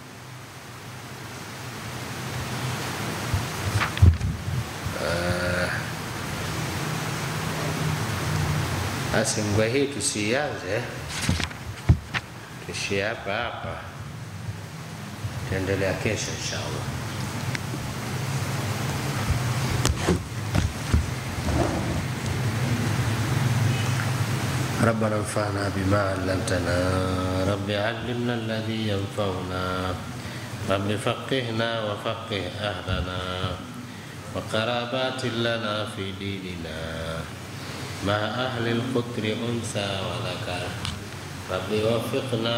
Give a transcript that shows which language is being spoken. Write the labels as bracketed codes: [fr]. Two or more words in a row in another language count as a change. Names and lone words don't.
[sw] Basi ngwe hii tusianze, tuishie hapa, tuendelea kesho inshallah. [ar] ربنا انفعنا بما علمتنا، رب علمنا الذي ينفعنا، رب فقهنا وفقه أهلنا وقرابات لنا في ديننا مع أهل القطر أنثى وذكر، رب وفقنا